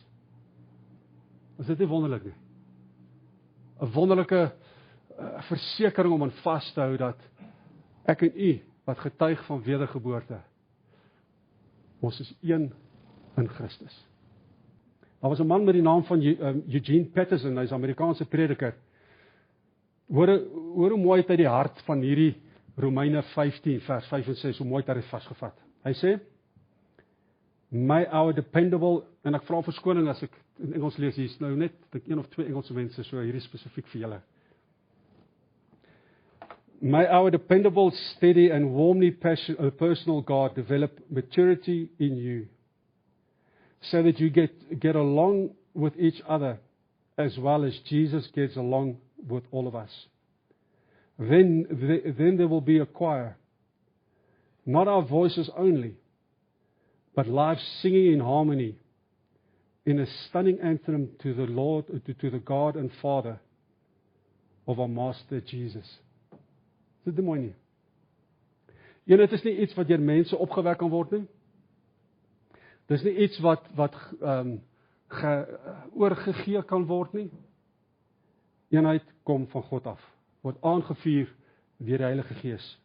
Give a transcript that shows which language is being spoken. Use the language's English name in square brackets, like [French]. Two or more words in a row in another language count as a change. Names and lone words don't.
[Afrikaans] Is dit nie wonderlik nie? 'n wonderlike versekering om aan vas te hou, dat ek en u, wat getuig van wedergeboorte, ons is een in Christus. Daar was 'n man met die naam van Eugene Peterson, hy's 'n Amerikaanse prediker. Hoor hoe mooi het hy die hart van hierdie Romeine 15 vers 5 en 6, hoe mooi het hy vasgevat. Hy sê, [English] my our dependable, [Afrikaans] en ek vra verskoning as ek in Engels lees, hier is nou net 1 of 2 Engelse mense, so hierdie spesifiek vir julle. [English] May our dependable, steady and warmly personal God develop maturity in you, so that you get along with each other as well as Jesus gets along with all of us. Then there will be a choir, not our voices only, but live singing in harmony, in a stunning anthem to the Lord, to the God and Father of our Master Jesus. [Afrikaans] Is Dit is mooi nie. Eenheid is nie iets wat deur mense opgewek kan word nie. Dis nie iets wat oorgegee kan word nie. Eenheid kom van God af, word aangevuur deur die Heilige Gees.